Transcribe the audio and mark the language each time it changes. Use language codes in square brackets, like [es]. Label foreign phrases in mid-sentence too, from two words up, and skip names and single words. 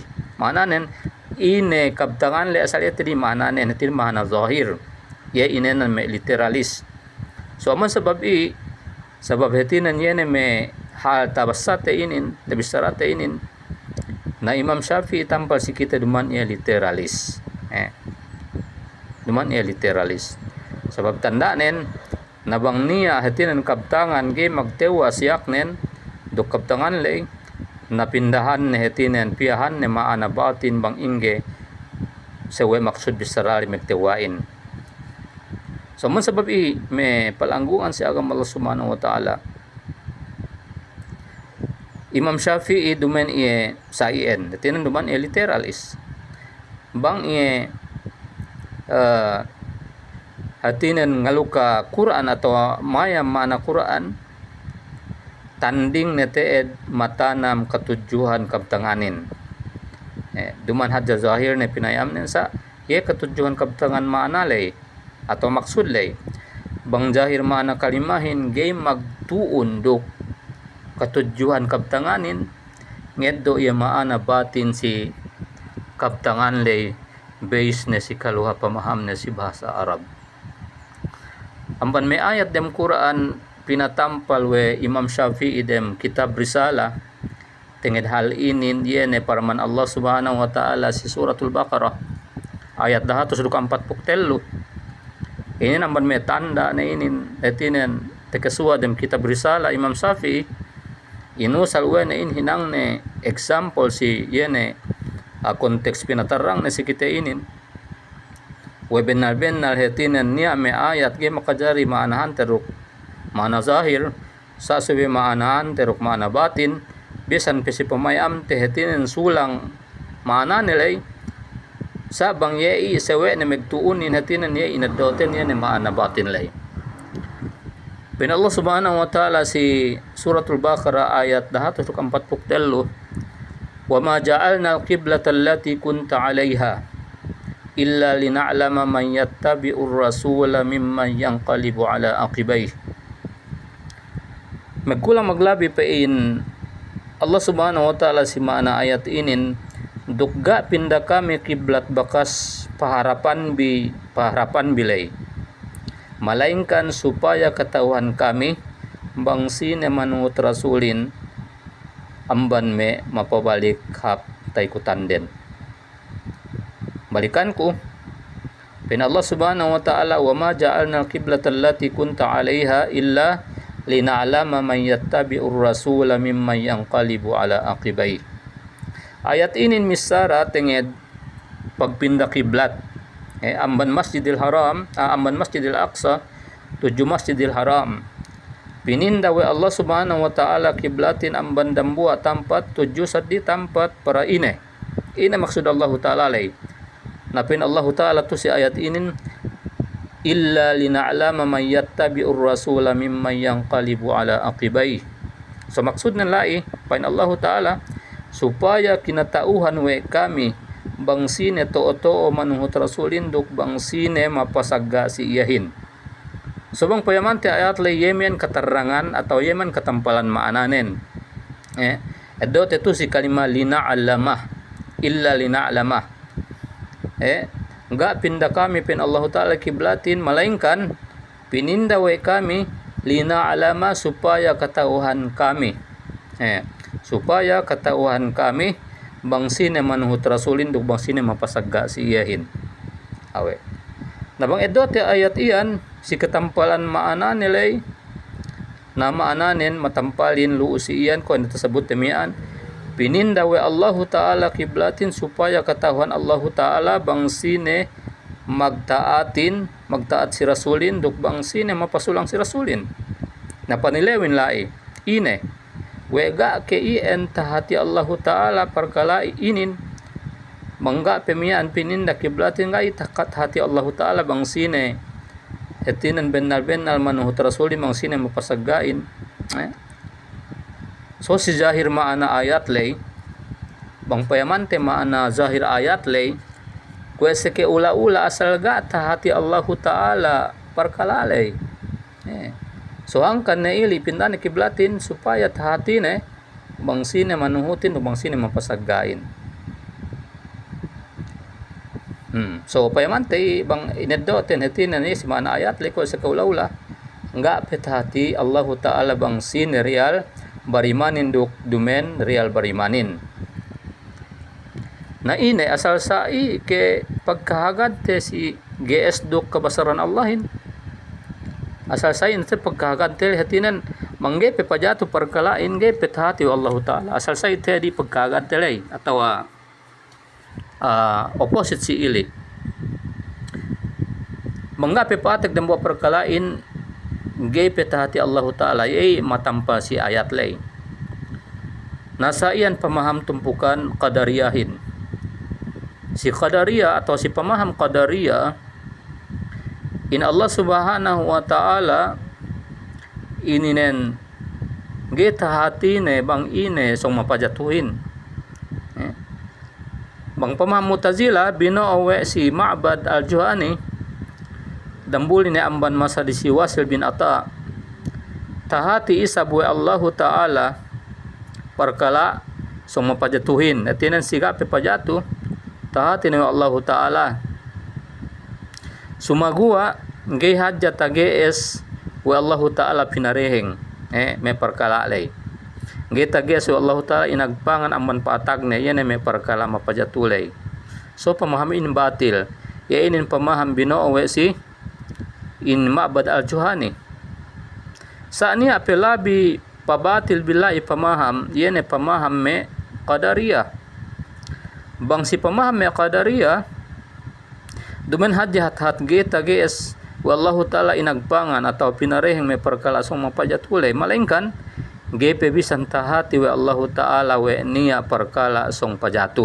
[sml] Maananen ine kabtangan le asal ito di maananen ito maana zahir. Ya inenan may literalis. So aman sabab sabab hetinan yan may hal tabasate inin tabisarate inin na Imam Syafi'i tampal si kita duman iya literalis. Duman iya literalis. Sabab tandanen nabang niya hetinan kabtangan ge magtewa siyak nen duk kaptangan lay napindahan ne hetinen piyahan ne maana batin bang ingge sewe maksud bisarali magtewain so man sabab may palangguan si agam [ar] الله سبحانه وتعالى [sml] Imam Syafi'i dumen sa ien hetinan duman literalis bang hatinan ngaluka Quran atau maya mana Quran tanding neteed matanam katujuhan kabtanganin duman hadja zahir ne pinayam nen sa katujuhan kabtangan maanalay atau maksud lay bang zahir maana kalimahin game magtuon do katujuhan kabtanganin ngeddo iya maana batin si kabtangan lay base ne si kaluha pamaham ne si bahasa Arab amban may ayat dem Quran pinatampal we Imam Syafi'i dem kitab Risalah tingid hal inin yene paraman [ar] الله سبحانه وتعالى [sml] si suratul Baqarah ayat 143 ini namban may tanda na inin etinen tekesua dem kitab Risalah Imam Syafi'i inusal we na hinang ne example si yene konteks pinatarang na si kita inin we benal hetinen niya may ayat ge makajari maanahan teruk mana zahir sa sabi maanahan teruk maana batin bisan kasi pamayam tehetinen sulang maana nilay sa bang yei sewe na megtuunin hetinan yei inadoten yan maana batin lay bin [ar] الله سبحانه وتعالى [sml] si suratul Baqarah ayat 143 [ar] وما جعلنا القبلة التي كنت عليها إلا لنعلم من يتبع الرسول ممن ينقلب على عقبيه. [sml] Magkulang maglabi pa in [ar] الله سبحانه وتعالى [sml] si maana ayat inin dugga pinda kami kiblat bakas paharapan bilay malainkan supaya katauhan kami bangsi ne manut rasulin amban me mapabalik hap taikutan den. Balikan ko pin [ar] الله سبحانه وتعالى وما جعلنا القبلة التي كنت عليها إلا لنعلم من يتبع الرسول ممن ينقلب على عقبيه. [sml] Ayat inin misara tenged pagpinda kiblat amban Masjidil Haram amban Masjidil Aqsa tuju Masjidil Haram pininda we [ar] الله سبحانه وتعالى [sml] kiblatin amban dambua tampat tuju saddi tampat para ine maksud [ar] الله تعالى [sml] lay napin [ar] الله تعالى [sml] tu si ayat inin [ar] إلا لنعلم من يتبع الرسول ممن ينقلب على عقبيه. [sml] So maksud na lai pain [ar] الله تعالى [sml] supaya kinatauhan we kami bangsine too manuhut rasulin duk bangsine mapasagga si iyahin. So bang payamante ayat lay yemen katerangan atau yemen katampalan maananen. Edo tetu si kalima [ar] لنعلم إلا لنعلم. [sml] Enggak pindah kami pin [ar] الله تعالى [sml] kiblatin malainkan pininda we kami lina'lama supaya katauhan kami. Supaya katauhan kami bangsine manuhut rasulin duk bangsine mapasagga si iyahin. Awe. Nabang edote ayat iyan si katampalan maana nilay na maananin matampalin luus si iyan ko tersebut demian pininda we [ar] الله تعالى [sml] kiblatin supaya katauhan [ar] الله تعالى [sml] bangsine magtaat si rasulin duk bangsine mapasulang si rasulin. Napanilewin lai ine wega ke ien tahati [ar] الله تعالى [sml] perkala inin mangga pemian pininda kiblatin ga itakat hati [ar] الله تعالى [sml] bangsine hetinan benal manuhut rasulin bangsine mapasaggain. So si zahir maana ayat lay bang payamante maana zahir ayat lay kwese ke ula asal ga tahati [ar] الله تعالى [sml] perkala lay. So angkan na ili pindan kiblatin supaya tahati ne bangsine manuhutin o bangsine mapasaggain. So payamante bang ineddoten hetinan ni si maana ayat lay ko sa kaula nga petahati [ar] الله تعالى [sml] bangsine real barimanin duk dumen real barimanin. Na ine asal sai ke pagkahagad te si GS duk kabasaran Allahin. Asal sai te pagkahagad te hatinan mangge pe pajatu perkalain ge petahati [ar] الله تعالى. [sml] Asal sai te di pagkahagad te lay atau opposite si ili. Mangga pe patek dan buat perkalain ge petahati [ar] الله تعالى [sml] matampa si ayat lay. Nasa iyan pamaham tumpukan qadariyahin. Si qadariyah atau si pamaham qadariyah in [ar] الله سبحانه وتعالى [sml] ininen ge tahati ne bang ine song mapajatuhin. Bang pamaham Mu'tazila bino'awe si Ma'bad al-Juhani dambuli ne amban masa di si Wasil bin Ata tahati isa buwe [ar] الله تعالى [sml] perkala song mapajatuhin etinan siga pe pajatu tahati ne [ar] الله تعالى [sml] sumagua ge hajat tages wa [ar] الله تعالى [sml] pinareheng me perkala lay ge tages wa [ar] الله تعالى [sml] inagpangan amban paatagne yan me perkala mapajatulay. So pamaham in batil ya inin pamaham bino'awe si in Ma'bad al-Juhani. Saania pelabi pabatil billahi pamaham yene pamaham me qadariyah. Bang si pamaham me qadariyah dumen hajat geta ges [ar] والله تعالى [sml] inagpangan atau pinareheng me perkala song mapajatulay malainkan gepe bisan tahati wa [ar] الله تعالى [sml] we niya perkala song pajatu.